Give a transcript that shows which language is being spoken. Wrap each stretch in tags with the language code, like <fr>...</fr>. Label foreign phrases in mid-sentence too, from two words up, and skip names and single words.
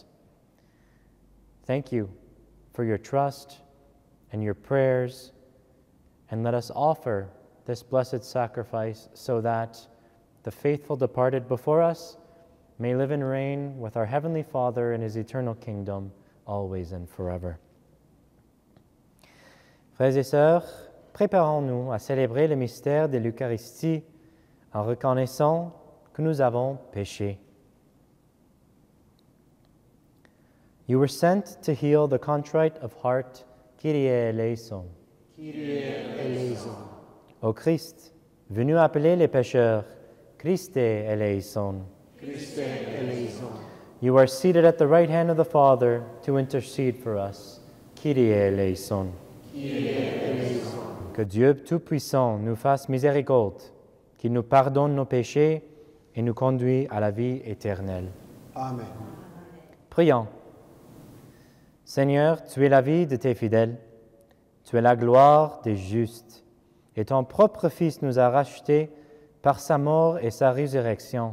<en>Thank you for your trust and your prayers, and let us offer this blessed sacrifice so that the faithful departed before us may live and reign with our Heavenly Father in His eternal kingdom, always and forever.</en> <fr>Frères et sœurs, préparons-nous à célébrer le mystère de l'Eucharistie en reconnaissant que nous avons péché.</fr> <en>You were sent to heal the contrite of heart.</en> <el>Kyrie eleison. Kyrie eleison.</el> <fr>Ô Christ, venu appeler les pécheurs,</fr> <el>Christe eleison. Christe eleison.</el> <en>You are seated at the right hand of the Father to intercede for us.</en> <el>Kyrie eleison. Kyrie eleison.</el> <fr>Que Dieu Tout-Puissant nous fasse miséricorde, qu'il nous pardonne nos péchés et nous conduise à la vie éternelle. Amen. Prions. Seigneur, tu es la vie de tes fidèles, tu es la gloire des justes, et ton propre Fils nous a rachetés par sa mort et sa résurrection.</fr>